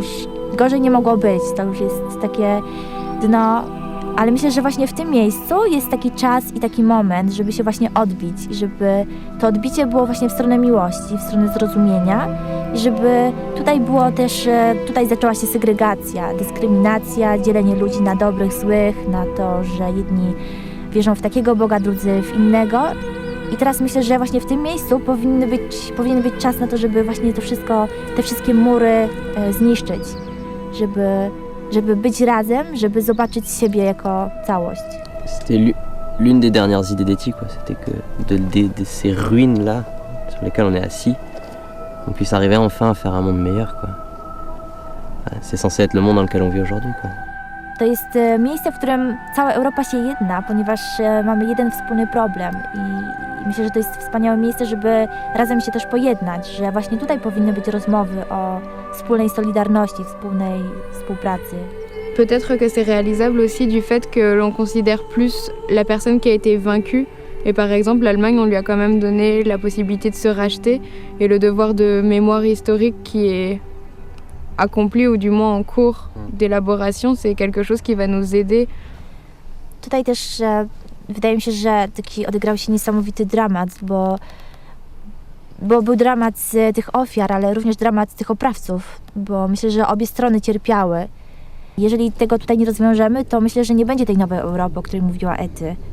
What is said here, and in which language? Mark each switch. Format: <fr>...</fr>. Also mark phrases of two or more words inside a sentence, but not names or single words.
<pl>gorzej nie mogło być, to już jest takie dno, ale myślę, że właśnie w tym miejscu jest taki czas i taki moment, żeby się właśnie odbić i żeby to odbicie było właśnie w stronę miłości, w stronę zrozumienia i żeby tutaj było też, tutaj zaczęła się segregacja, dyskryminacja, dzielenie ludzi na dobrych, złych, na to, że jedni wierzą w takiego Boga, drudzy w innego. I teraz myślę, że właśnie w tym miejscu powinien być czas na to, żeby właśnie to wszystko, te wszystkie mury zniszczyć, żeby być razem, żeby zobaczyć siebie jako całość.</pl> <fr>C'était l'une des dernières idées d'Etty, quoi. C'était que de ces ruines-là, sur lesquelles on est assis, on puisse arriver enfin à faire un monde meilleur, quoi. C'est censé être le monde dans lequel on vit aujourd'hui, quoi.</fr> <pl>To jest miejsce, w którym cała Europa się jedna, ponieważ mamy jeden wspólny problem i myślę, że to jest wspaniałe miejsce, żeby razem się też pojednać, że właśnie tutaj powinny być rozmowy o wspólnej solidarności, wspólnej współpracy.</pl> <fr>Peut-être que c'est réalisable aussi du fait que l'on considère plus la personne qui a été vaincue. Et par exemple, l'Allemagne, on lui a quand même donné la possibilité de se racheter et le devoir de mémoire historique qui est accompli ou du moins en cours d'élaboration, c'est quelque chose qui va nous aider.</fr> <pl>Tutaj też wydaje mi się, że taki odegrał się niesamowity dramat, bo był dramat tych ofiar, ale również dramat tych oprawców, bo myślę, że obie strony cierpiały. Jeżeli tego tutaj nie rozwiążemy, to myślę, że nie będzie tej nowej Europy, o której mówiła Etty.</pl>